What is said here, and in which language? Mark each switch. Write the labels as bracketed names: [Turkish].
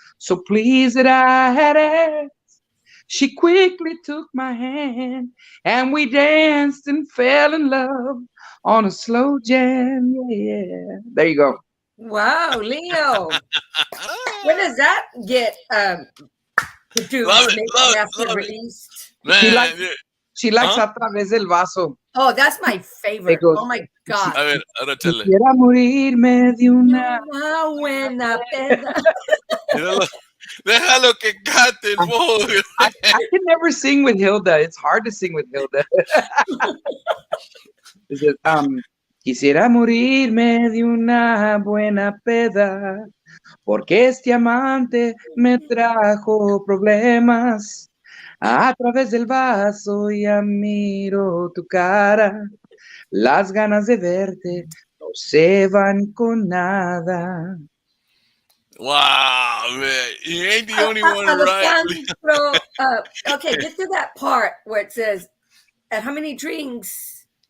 [English] So pleased that I had asked, she quickly took my hand and we danced and fell in love on a slow jam. Yeah. There you go. Wow, Leo. When does that get produced? Love it. Released? Man, she likes A Través del Vaso. Oh, that's my favorite. Goes, oh my God. [Spanish] A ver, ahora [English] tell it. [Spanish] Quisiera morirme de una buena peda. Déjalo que cante el boy. [English] I can never sing with Hilda. It's hard to sing with Hilda. It says, [Spanish] quisiera morirme de una buena peda, porque este amante me trajo problemas. A través del vaso ya miro tu cara, las ganas de verte no se van con nada. [English] Wow, man. You ain't the only one, right? Okay, get to that part where it says, and how many drinks?